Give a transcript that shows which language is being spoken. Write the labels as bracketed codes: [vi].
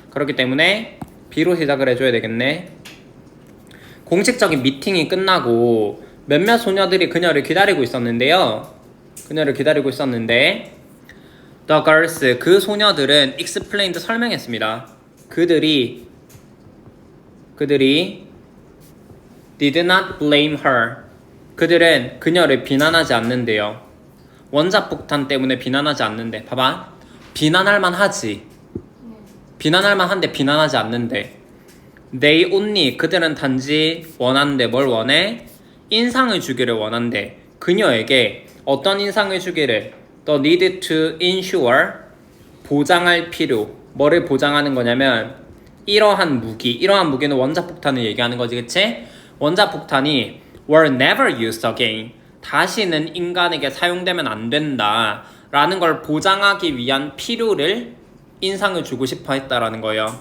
[ko] 그렇기 때문에 B로 시작을 해줘야 되겠네. 공식적인 미팅이 끝나고 몇몇 소녀들이 그녀를 기다리고 있었는데요. 그녀를 기다리고 있었는데 [en] the girls, [ko] 그 소녀들은 explained, 설명했습니다. 그들이 [en] did not blame her. [ko] 그들은 그녀를 비난하지 않는데요. 원자폭탄 때문에 비난하지 않는데. 봐봐. 비난할 만하지. 비난할 만한데 비난하지 않는데. [en] They only, [ko] 그들은 단지 원한대. 뭘 원해? 인상을 주기를 원한대. 그녀에게 어떤 인상을 주기를? [en] The need to ensure, [ko] 보장할 필요. 뭐를 보장하는 거냐면 이러한 무기는 원자폭탄을 얘기하는 거지, 그치? 원자폭탄이 [en] were never used again, [ko] 다시는 인간에게 사용되면 안 된다 라는 걸 보장하기 위한 필요를, 인상을 주고 싶어 했다라는 거예요.